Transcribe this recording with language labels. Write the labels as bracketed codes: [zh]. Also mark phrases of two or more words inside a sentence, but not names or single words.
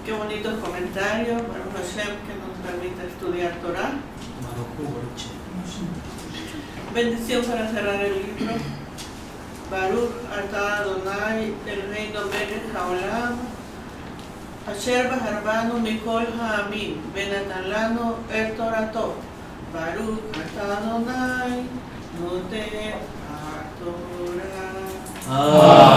[es] bonitos comentarios. [he] ברוך השם, [es] que nos permite estudiar Torah. Bendición para cerrar el libro. [he] ברוך אתה אדוני אלוהינו מלך העולם אשר בחר בנו מכל העמים ונתן לנו את תורתו. ברוך אתה אדוני נותן התורה.